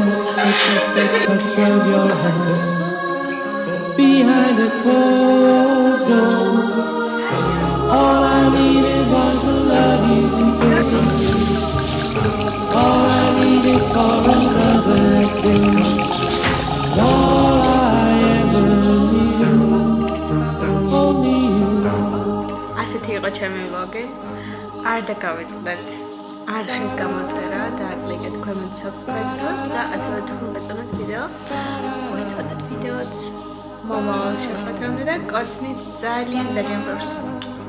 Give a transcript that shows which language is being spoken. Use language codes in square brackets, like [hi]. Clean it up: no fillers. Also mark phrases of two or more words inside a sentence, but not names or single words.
[en] It's just the touch of your hand behind the closed door. All I needed was to love you, baby. All I needed for another day. [ka] ასეთი იყო ჩემი ვლოგი. არ დაგავიწყდეთ არხის გამოწერა და აკლიკეთ ქვემოთ subscribe-ს და ასევე თუ გეწონათ ვიდეო, მოიწონეთ ვიდეოც მომავალ შეხვედრამდე და კოცნით ძალიან ბევრს.